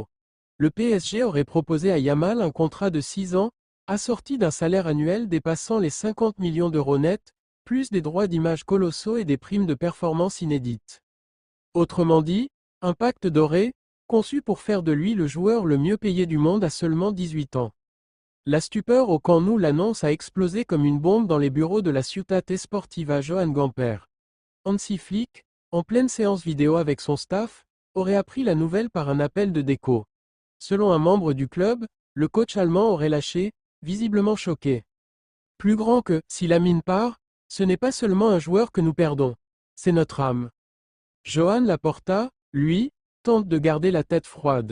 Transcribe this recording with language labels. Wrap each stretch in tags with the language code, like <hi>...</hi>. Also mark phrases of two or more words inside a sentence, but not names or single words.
<fr>Le PSG aurait proposé à Yamal un contrat de 6 ans, assorti d'un salaire annuel dépassant les 50 millions d'euros nets, plus des droits d'image colossaux et des primes de performance inédites. Autrement dit, un pacte doré, conçu pour faire de lui le joueur le mieux payé du monde à seulement 18 ans. La stupeur au Camp Nou l'annonce a explosé comme une bombe dans les bureaux de la Ciutat Esportiva Joan Gamper. Hansi Flick, en pleine séance vidéo avec son staff, aurait appris la nouvelle par un appel de déco. Selon un membre du club, le coach allemand aurait lâché, visiblement choqué. Plus grand que, si Lamine part, ce n'est pas seulement un joueur que nous perdons, c'est notre âme. Joan Laporta, lui, tente de garder la tête froide.</fr>